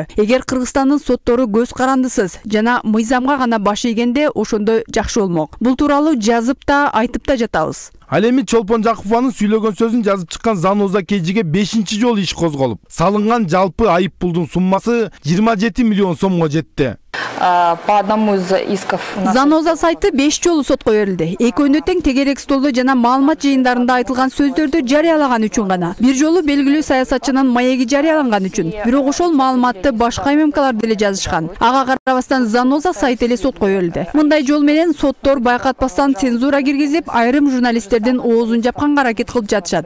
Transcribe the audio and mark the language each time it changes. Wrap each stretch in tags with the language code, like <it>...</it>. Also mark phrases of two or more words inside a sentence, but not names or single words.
<ky>Эгер Кыргызстандын соттору көз карандысыз жана мыйзамга гана баш ийгенде ошондо жакшы болмок. Бул тууралуу жазып да айтып да жатабыз. Ал эми Чолпон Жакупованын сүйлөгөн сөзүн жазып чыккан Заноза KG'ге 5-чи жолу иш козголуп, салынган жалпы айып пулдун суммасы 27 миллион сомго жетти.</ky> <ru>По одному из исков</ru> <ky>Заноза сайты 5 жолу сотко берилди. Экөөнү тең тегерек столдо жана маалымат жыйындарында айтылган сөздөрдү жарыялаган үчүн гана. Бир жолу белгилүү саясатчынын маеги жарыяланган үчүн. Бирок ошол маалыматты башка ММКлар деле жазышкан. Ага карабастан Заноза сайты эле сотко берилди. Мындай жол менен соттор байкатпастан цензура киргизип, айрым журналисттердин оозун жапканга аракет кылып жатышат.</ky>